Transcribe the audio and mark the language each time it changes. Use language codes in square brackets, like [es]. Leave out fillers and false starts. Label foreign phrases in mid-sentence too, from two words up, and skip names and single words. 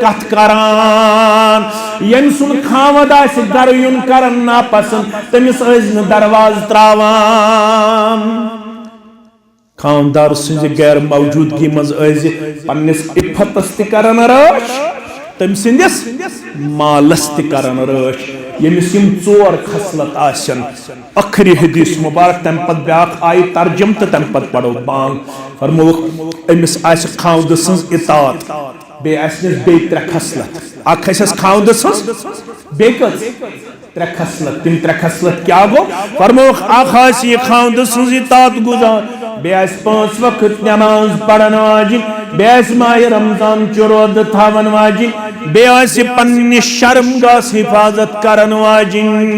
[ks] कथ करान यम सुन खामद आसि गर युन करन नापसंद तमिस अज न दरवाज त्रावान खानदार सिंज गैर मौजूदगी मज पन्निस इफतस तन रश तम सिंदिस मालस तन रश यमिस 4 खसलत आसन अखरी हदीस मुबारक तम पत ब्याख आय तर्जम तो तम पत पढ़ो बांग फरमो अमिस आस खावद सज इतात बे आसनिस बे 3 खसलत अख आसस खावद सज बे 3 खसलत तिम 3 खसलत क्या गो फरमो अख आस ये खावद सज इतात गुजार बे 5 वक्त नमाज पढ़न वाजिब बेस माह रमजान रोद थावन वाजिन बेस पन्ने शर्मगाह हिफाजत करन वाजिन